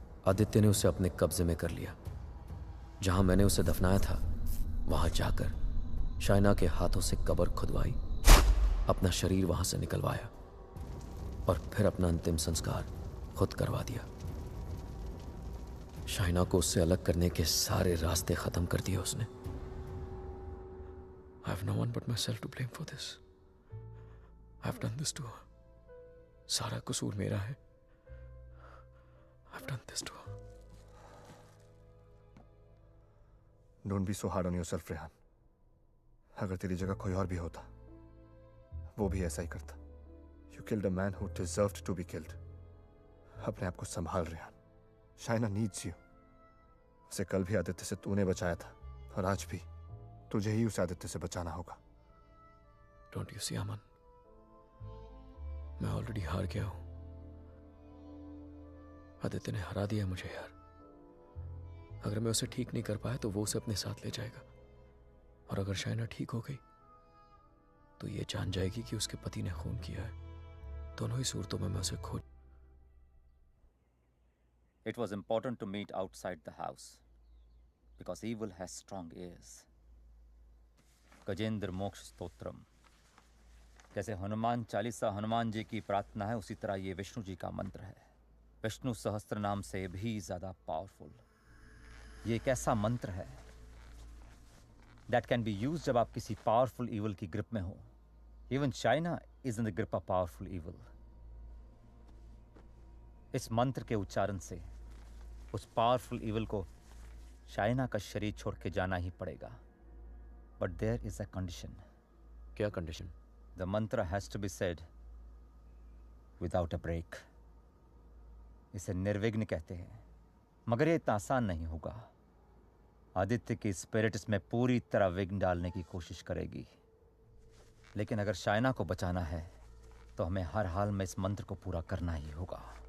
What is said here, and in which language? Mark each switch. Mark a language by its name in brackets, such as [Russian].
[Hindi] आदित्य ने उसे अपने कब्जे में कर लिया. जहां मैंने उसे दफनाया था वहां जाकर शाइना के हाथों से कब्र खुदवाई, अपना शरीर वहां से निकलवाया और फिर अपना अंतिम संस्कार खुद करवा दिया. शाइना को उससे अलग करने के सारे रास्ते खत्म कर दिए उसने. [English] I have no one but myself to blame for this. I have done this to her. [Hindi] सारा कसूर मेरा है. [English] I have done this to her. Don't be so hard on yourself, Rehan. [Hindi] अगर तेरी जगह कोई और भी होता, वो भी ऐसा ही करता। [English] You killed a man who deserved to be killed. [Hindi] अपने आप को संभाल, रेहान। [English] Shaina needs you. [Hindi] उसे कल भी आदित्य से तूने बचाया था, और आज भी तुझे ही उस आदित्य से बचाना होगा। [English] Don't you see, Aman? [Hindi] मैं ऑलरेडी हार गया हूं। आदित्य ने हरा दिया मुझे यार। अगर मैं उसे ठीक नहीं कर पाया तो वो उसे अपने साथ ले जाएगा, और अगर शाइना ठीक हो गई तो ये जान जाएगी कि उसके पति ने खून किया है। दोनों ही सूरतों में मैं उसे खो। [English] It was important to meet outside the house because evil has strong ears. [Hindi] Gajendra मोक्ष स्तोत्रम, जैसे हनुमान चालीसा हनुमान जी की प्रार्थना है, उसी तरह ये विष्णु जी का मंत्र है। विष्णु सहस्त्र नाम से भी ज्यादा पावरफुल। ये एक ऐसा मंत्र है [English] that can be used [Hindi] जब आप किसी पावरफुल evil की ग्रिप में हो। [English] Even China is in the grip of powerful evil. [Hindi] इस मंत्र के उच्चारण से उस पावरफुल evil को चाइना का शरीर छोड़ के जाना ही पड़ेगा। [English] But there is a condition. [Hindi] क्या condition? [English] The mantra has to be said without a break. [Hindi] इसे निर्विघ्न कहते हैं, मगर ये इतना आसान नहीं होगा। आदित्य की स्पिरिट इसमें पूरी तरह विघ्न डालने की कोशिश करेगी, लेकिन अगर शाइना को बचाना है तो हमें हर हाल में इस मंत्र को पूरा करना ही होगा।